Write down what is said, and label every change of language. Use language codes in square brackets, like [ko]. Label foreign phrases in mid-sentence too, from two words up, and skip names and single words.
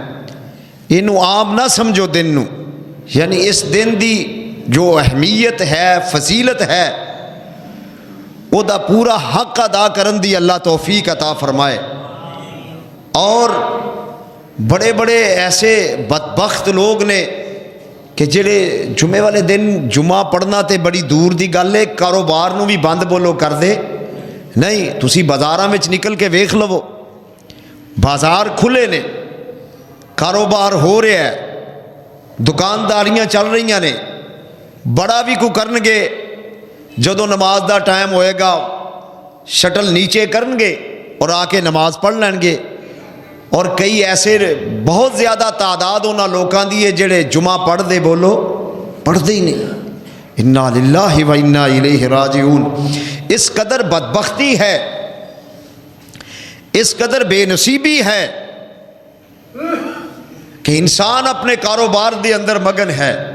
[pa] اینو عام نہ سمجھو دن نو، یعنی اس دن دی جو اہمیت ہے، فضیلت ہے، وہ دا پورا حق ادا کرن دی اللہ توفیق عطا فرمائے۔ اور بڑے بڑے ایسے بدبخت لوگ نے کہ جڑے جمعے والے دن جمعہ پڑھنا تے بڑی دور دی گل ہے، کاروبار نو بھی بند بولو کر دے نہیں، تسی بازاراں وچ نکل کے ویکھ لو، بازار کھلے نے، کاروبار ہو رہا ہے، دکانداریاں چل رہی نے، بڑا بھی کو کرن گے، جدو نماز دا ٹائم ہوئے گا شٹل نیچے کرن گے اور آ کے نماز پڑھ لین گے۔ اور کئی ایسے بہت زیادہ تعداد انہاں لوکاں دی ہے جڑے جمعہ پڑھ دے بولو پڑھ دے ہی نہیں۔ [ar] انا للہ و انا الیہ راجعون۔ [ur] اس قدر بدبختی ہے، اس قدر بے نصیبی ہے کہ انسان اپنے کاروبار دے اندر مگن ہے۔